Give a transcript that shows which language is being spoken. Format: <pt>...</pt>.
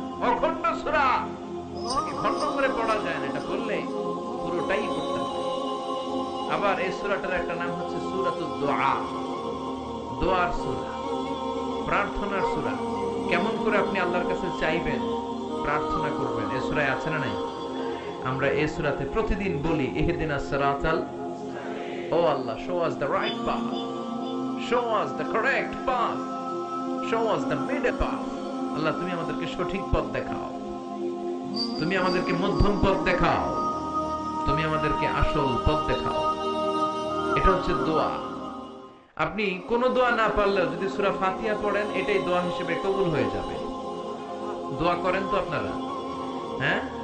<bn>অখণ্ড সূরা, এটাকে খণ্ড করে পড়া যায় না, এটা বললে পুরোটাই পড়তে হবে। আবার এই সূরাটার একটা নাম হচ্ছে সূরাতুদ দুআ, দোয়ার সূরা, প্রার্থনার সূরা। কেমন করে আপনি আল্লাহর কাছে চাইবেন, প্রার্থনা করবেন, এই সূরায় আছে না নাই? আমরা এই সূরাতে প্রতিদিন বলি</bn> <ar>ইহদিনাস সিরাতাল,</ar> <bn>ও আল্লাহ,</bn> <en>show us the right path, show us the correct path, show us the middle path।</en> <bn>আল্লাহ তুমি আমাদেরকে সঠিক পথ দেখাও, তুমি আমাদেরকে মধ্যম পথ দেখাও, তুমি আমাদেরকে আসল পথ দেখাও। এটা হচ্ছে দোয়া। আপনি কোন দোয়া না পারলেও যদি সূরা ফাতিহা পড়েন, এটাই দোয়া হিসেবে কবুল হয়ে যাবে। দোয়া করেন তো আপনারা? হ্যাঁ,</bn>